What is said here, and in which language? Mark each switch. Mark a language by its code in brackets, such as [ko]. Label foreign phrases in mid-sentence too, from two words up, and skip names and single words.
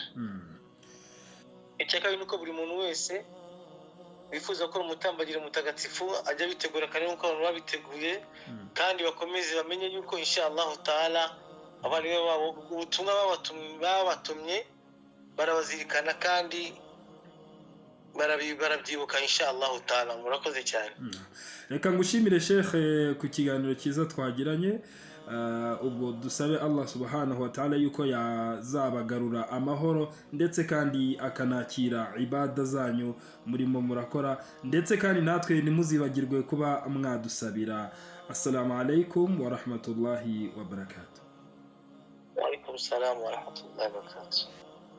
[rw] Icya kabiri ni uko buri muntu wese bifuza gukora umutambagiro mutagatifu ajya bitegura kandi nk'uko abantu babiteguye, kandi bakomeze bamenye yuko [ar] إن شاء الله تعالى [rw] abavandimwe babo ubutumwa babatumye barabazirikana kandi barabyibuka [ar] إن شاء الله تعالى. [rw] Murakoze cyane. Reka ngushimire Sheikh ku kiganiro cyiza twagiranye. Ubwo dusabe Allah [ar] سبحانه وتعالى [rw] yuko yazabagarura amahoro, ndetse kandi akanakira ibada zanyu murimo murakora, ndetse kandi natwe nimuzibagirwe kuba mwadusabira. [ar] السلام عليكم ورحمة الله وبركاته. وعليكم السلام ورحمة الله وبركاته.